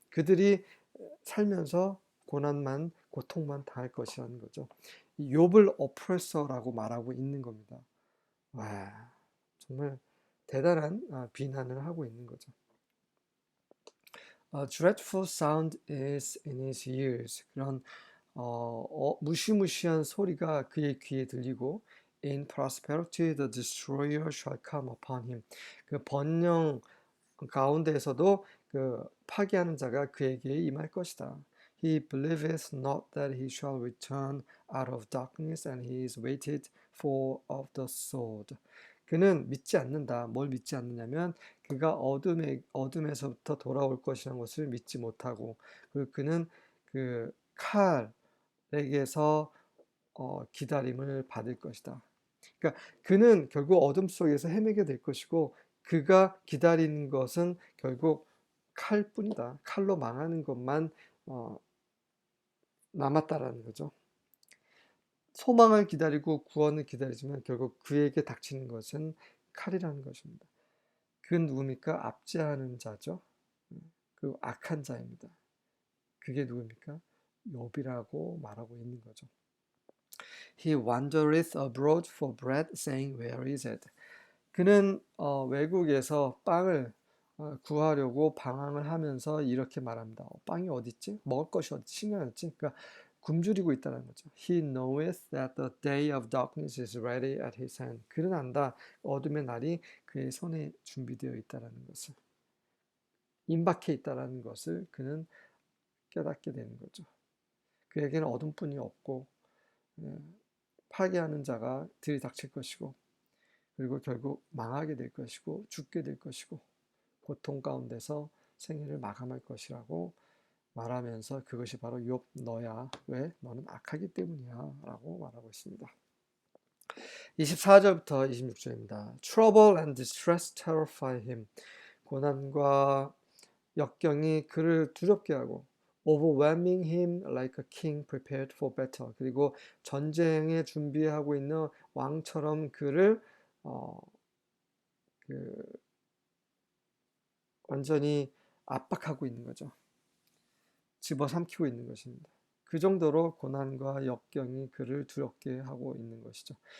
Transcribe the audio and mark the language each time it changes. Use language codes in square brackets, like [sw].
[ko] 그들이 살면서 고통만 당할 것이라는 거죠. 욥을 어프레서라고 말하고 있는 겁니다. 와, 정말 대단한 비난을 하고 있는 거죠. [en] A dreadful sound is in his ears. [ko] 그런 무시무시한 소리가 그의 귀에 들리고 [en] In prosperity the destroyer shall come upon him. [ko] 그 번영 가운데에서도 그 파괴하는 자가 그에게 임할 것이다. [en] He believeth not that he shall return out of darkness, and he is waited for of the sword. [ko] 그는 믿지 않는다. 뭘 믿지 않느냐면 그가 어둠에서부터 돌아올 것이라는 것을 믿지 못하고, 그리고 그는 그 칼에게서 기다림을 받을 것이다. 그러니까 그는 결국 어둠 속에서 헤매게 될 것이고 그가 기다리는 것은 결국 칼뿐이다. 칼로 망하는 것만 남았다라는 거죠. 소망을 기다리고 구원을 기다리지만 결국 그에게 닥치는 것은 칼이라는 것입니다. 그 누굽니까? 압제하는 자죠. 그 악한 자입니다. 그게 누굽니까? 욥이라고 말하고 있는 거죠. [en] He wandereth abroad for bread, saying, Where is it? [ko] 그는 외국에서 빵을 구하려고 방황을 하면서 이렇게 말합니다. 빵이 어디 있지? 먹을 것이 어디 신경했지? 그러니까 굶주리고 있다는 거죠. [en] He knoweth that the day of darkness is ready at his hand. [ko] 그는 안다. 어둠의 날이 그의 손에 준비되어 있다는 것을. 임박해 있다는 것을 그는 깨닫게 되는 거죠. 그에게는 어둠뿐이 없고 파괴하는 자가 들이닥칠 것이고 그리고 결국 망하게 될 것이고 죽게 될 것이고 고통 가운데서 생애를 마감할 것이라고 말하면서 그것이 바로 욥 너야. 왜? 너는 악하기 때문이야 라고 말하고 있습니다. 24절부터 26절입니다. [en] Trouble and distress terrify him. [ko] 고난과 역경이 그를 두렵게 하고 [en] overwhelming him like a king prepared for battle. [ko] 그리고 전쟁에 준비하고 있는 왕처럼 그를 완전히 압박하고 있는 거죠. 집어삼키고 있는 것입니다. 그 정도로 고난과 역경이 그를 두렵게 하고 있는 것이죠.